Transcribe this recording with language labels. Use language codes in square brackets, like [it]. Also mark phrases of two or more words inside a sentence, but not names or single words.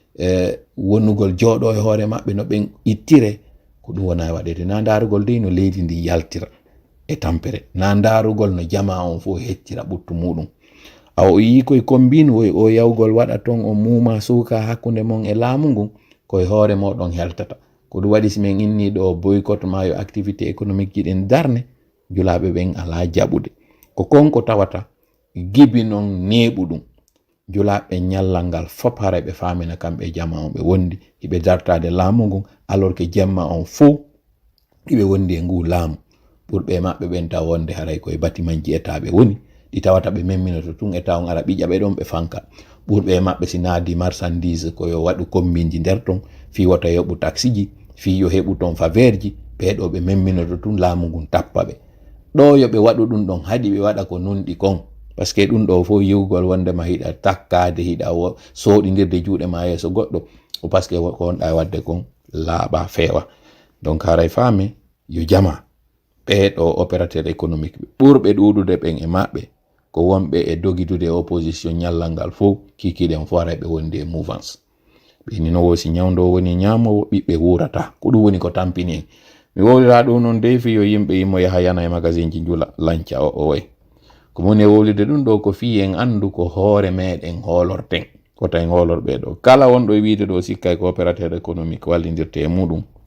[ff] wonnugol jooɗo e hoore maɓɓe no ɓen ittire ko ɗum wona waɗede na darugol dey no leydi ndi yaltira e tampere na darugol no jama on fo hettira ɓuttu muɗum aw o yi koye kombinu o yawgol waɗa ton o muuma suuka hakkunde mon e laamu ngun koye hoore moɗon heltata ko ɗum waɗi simin inni ɗo boycott ma yo [fr] activité économique [ff] ji ɗin darne julaɓe ɓen ala jaɓude ko konko tawata gibi non neeɓu ɗum julaɓe ñallal ngal fop haray ɓe famina kamɓe jama on ɓe wondi hiɓe dartade laamu ngun [fr] alors que [ff] jemma on fou hiɓe wondi e ngu laamu ɓurɓe maɓɓe ɓen taw wonde haray koye batiman ji état ɓe woni ɗi tawata ɓe memminoto tun état on ara ɓiƴa ɓe ɗon ɓe fanka ɓurɓe maɓɓe si naadi marchandise koyo waɗu combine ji nder ton fi wota yoɓu taxi ji fi yo heɓu ton faveur ji ɓeɗo ɓe memminoto tun laamu ngun tappa ɓe ɗo yo ɓe waɗu ɗum ɗon haɗi ɓe waɗa ko nunɗi kon [fr] par ce que [ff] ɗum ɗo fo yiwgol wondema hiɗa takkade hiɗa soɗidirde juuɗe ma yeeso goɗɗo o [fr] par ce que [ff] ko wonɗa wadde kon laaɓa feewa donc haray faame yo jama ɓeɗo [fr] opérateur économique [ff] ɓe ɓurɓe ɗuɗude ɓen e maɓɓe ko wonɓe e dogidude opposition ñallal ngal fof kikiɗen fo haray ɓe wondi e mouvance ɓeni no wosi ñawdo woni ñamowo ɓiɓɓe wurata ko ɗum woni ko tampini en mi wowlira ɗum noon dey fi yo yimɓe yimmo yaha yana e magazine ji jula lanca o way ko moni e wowlide ɗum ɗo ko fi en andu ko hoore meɗen hoolorten kota en hoolorɓe ɗo kala wonɗo e wiide ɗo sikkay ko [fr] opérateur économique [ff] wallidirte e muɗum